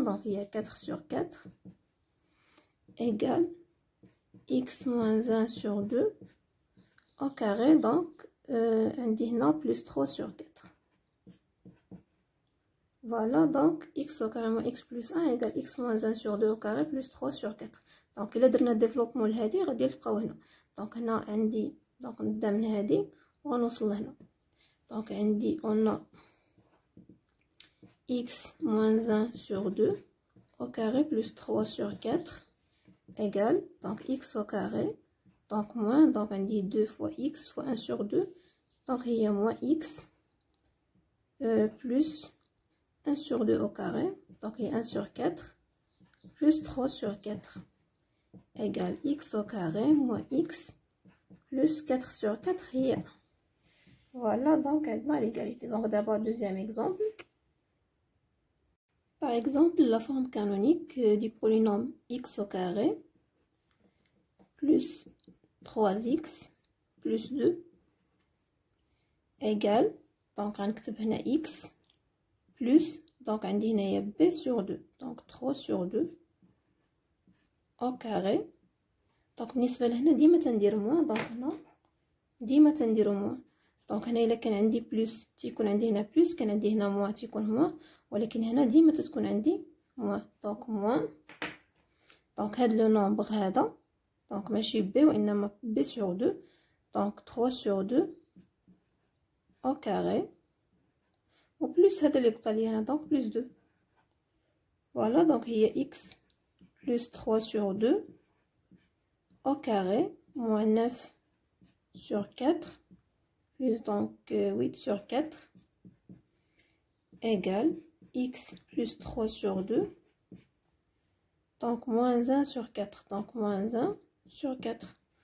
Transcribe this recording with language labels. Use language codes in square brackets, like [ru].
[fr] Donc il y a 4 sur 4 égale x moins 1 sur 2 au carré. Donc on dit plus 3 sur 4. Voilà, donc x au carré moins x plus 1 égale x moins 1 sur 2 au carré plus 3 sur 4. [ar] donc إلا درنا ديفلوبمون لهادي غادي نلقاو هنا. donc هنا عندي donc نبدا من هادي ونوصل لهنا. [fr] donc عندي on a x moins 1 sur 2 au carré plus 3 sur 4 égale donc x au carré donc moins donc عندي 2 fois x fois 1 sur 2 donc il y a moins x plus 1 sur 2 au carré, donc il y a 1 sur 4, plus 3 sur 4, égale x au carré, moins x, plus 4 sur 4, il y a. Voilà, donc maintenant l'égalité. Donc d'abord, deuxième exemple. Par exemple, la forme canonique du polynôme x au carré, plus 3x, plus 2, égale, donc on a x, plus donc on dit [ar] هنايا [fr] b sur 2 donc 3 sur 2 au carré. [ar] donc بالنسبه لهنا ديما تندير موان donc هنا ديما تنديرو موان. donc هنا الا كان عندي بلس تيكون عندي هنا بلس كان عندي هنا موان تيكون موان ولكن هنا ديما تكون عندي موان. donc موان donc هاد لو نومبر هذا donc ماشي b وانما b sur 2 donc [fr] 3 sur 2 au carré ou plus [ar] هذا اللي بقى لي هنا donc plus 2. [fr] voilà donc هي x plus 3 sur 2 au carré moins 9 sur 4 plus donc 8 sur 4 égale x plus 3 sur 2 donc moins 1 sur 4 donc moins 1 sur 4.